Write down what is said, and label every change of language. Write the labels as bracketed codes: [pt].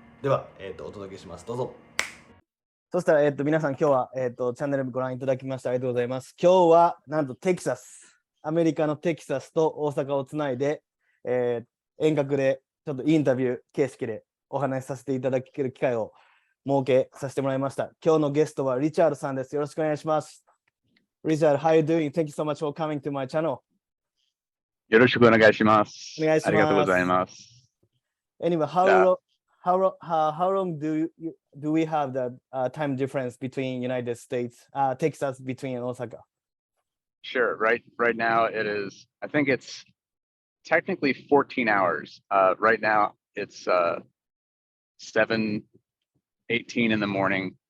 [ja] では、お届けします。どうぞ。そしたら、皆さん今日は、チャンネルご覧いただきましてありがとうございます。今日はなんとテキサス、アメリカのテキサスと大阪をつないで、遠隔でちょっとインタビュー形式でお話しさせていただける機会を設けさせてもらいました。今日のゲストはリチャードさんです。よろしくお願いします。 [en] Richard, how are you doing? Thank you so much for coming to my channel. [ja] よろしくお願いします。お願いします。ありがとうございます。 [en] Anyway, how long do we have the time difference between United States, Texas between Osaka? Sure. Right now it is. I think it's technically 14 hours. Right now it's 7:18 in the morning.